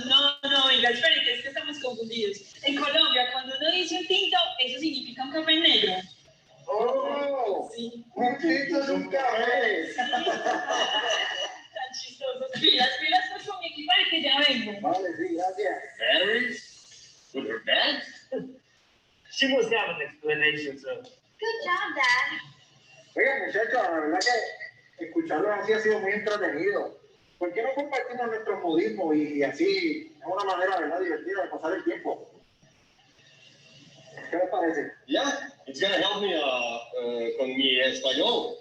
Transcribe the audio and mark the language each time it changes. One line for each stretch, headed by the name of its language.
Spanish: No, venga, esperen, que es que estamos confundidos. En Colombia, cuando uno dice un tinto, eso significa un café negro. ¡Oh! Sí. Un tinto es un café. Tan chistoso. Pilas, pues con mi equipaje que ya vengo. Vale, sí, gracias.
English: Berries? With her bags? She must have an explanation, sir. Good job, Dad.
Spanish: Oiga, muchachos, la verdad que escucharlos así ha sido muy entretenido. ¿Por qué no compartimos nuestros modismos y así es una manera, ¿verdad?, divertida de pasar el tiempo? ¿Qué les parece?
English: Yeah, it's gonna help me
Spanish: con mi español.